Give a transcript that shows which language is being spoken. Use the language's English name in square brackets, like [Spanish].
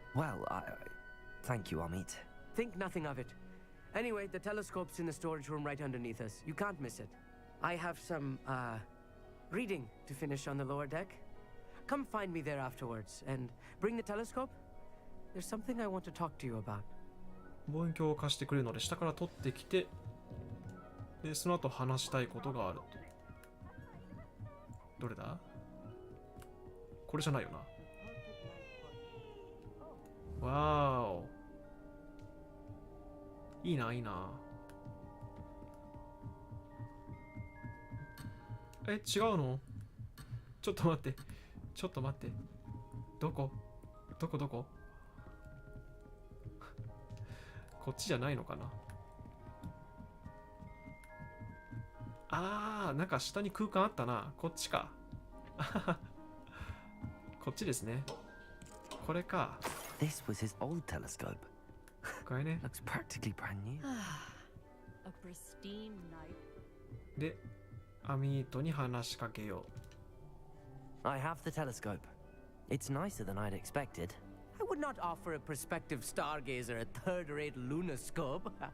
[English] Well, thank you, Armeet. Think nothing of it. Anyway, the telescope's in the storage room right underneath us. You can't miss it. I have some, reading to finish on the lower deck. Come find me there afterwards, and bring the telescope. There's something I want to talk to you about. [Japanese] 望遠鏡を貸してくれるので下から取ってきて、でその後話したいことがあると。どれだ？これじゃないよな。わーお。いいな、いいな。え、違うの？ちょっと待って。ちょっと待って。どこ？どこどこ？こっちじゃないのかな。あー、なんか下に空間あったな。こっちか。こっちですね。これか。 [English] This was his old telescope. [Japanese] これね。 [English] Looks practically brand new. A pristine night. [Japanese] で、アミートに話しかけよう。 [English] I have the telescope. It's nicer than I'd expected. I would not offer a prospective stargazer a third-rate lunoscope.